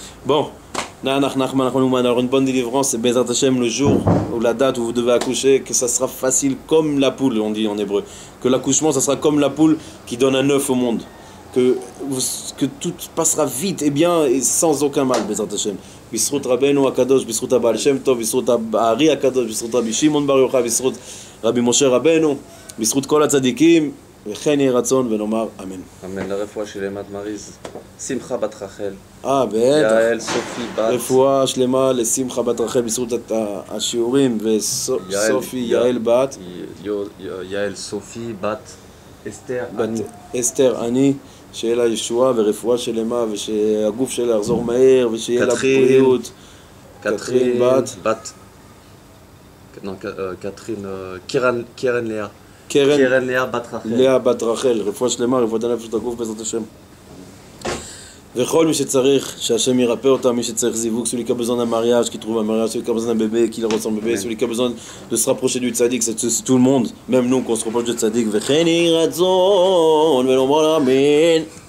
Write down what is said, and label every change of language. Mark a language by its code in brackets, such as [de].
[fr] Bon, alors une bonne délivrance, c'est Bezrat Hashem le jour ou la date où vous devez accoucher, que ça sera facile comme la poule, on dit en hébreu, que l'accouchement ça sera comme la poule qui donne un œuf au monde, que tout passera vite et bien et sans aucun mal Bezrat Hashem. [he] Bisrut Rabbeinu Akadosh, Bisrut Baal Shem Tov, Bisrut Ari Akadosh, Bisrut Rabbi Shimon Bar Yochai, Bisrut Rabbi Moshe Rabbeinu, Bisrut Kol HaTzadikim, וכן יהי רצון ונאמר אמן. אמן. לרפואה שלמה מריז, שמחה בת רחל. בטח. יעל סופי בת. רפואה שלמה לשמחה בת רחל בזכות השיעורים, וסופי יעל בת. יעל סופי בת אסתר אני. אסתר אני, שיהיה לה ישועה ורפואה שלמה, ושהגוף שלה יחזור מהר, ושיהיה לה בריאות. קטרין בת. קטרין, קרן לאה. קרן לאה בת רחל. לאה בת רחל, רפואה שלמה, רפואת הנפש והגוף בעזרת השם. וכל מי שצריך, שהשם ירפא אותם, מי שצריך זיווג, [fr] celui qui a besoin d'un mariage, qui trouve un mariage, celui qui a besoin d'un bébé, qui ressemble à un bébé, celui qui a besoin de se rapprocher du tzaddik, c'est tout le monde, même nous qu'on se rapproche du tzaddik. [he] וכן יהי רצון ונאמר אמן.